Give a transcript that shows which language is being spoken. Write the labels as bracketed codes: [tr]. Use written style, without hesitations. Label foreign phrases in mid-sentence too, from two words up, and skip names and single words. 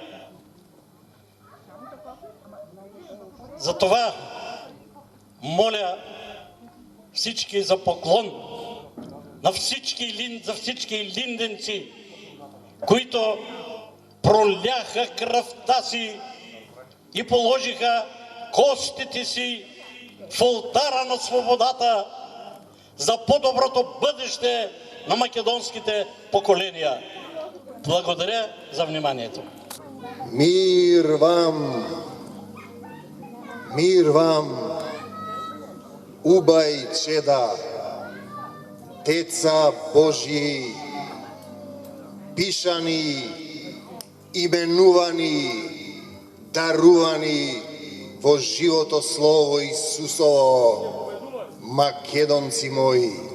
[bg] Затова моля всички за поклон за всички илинденци, които проляха кръвта си и положиха костите си в олтара на свободата за по-доброто бъдеще на македонските поколения. Благодаря за вниманието. [mk] Мир вам, убай чеда, деца Божии, пишани, именувани, дарувани во живото слово Исусово, македонци мои.